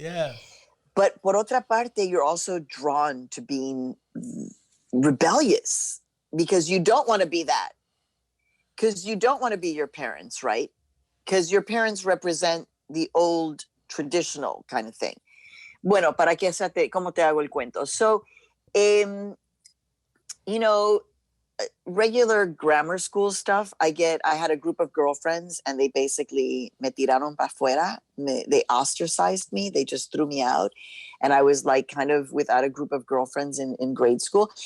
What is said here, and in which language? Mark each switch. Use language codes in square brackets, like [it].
[en] yeah. But [es] por otra parte, [en] you're also drawn to being rebellious, because you don't want to be that. Because you don't want to be your parents, right? Because your parents represent the old traditional kind of thing. [es] Bueno, para que ¿cómo te hago el cuento? [en] So, you know, regular grammar school stuff, I had a group of girlfriends and they basically me tiraron para afuera. They ostracized me. They just threw me out. And I was like kind of without a group of girlfriends in grade school.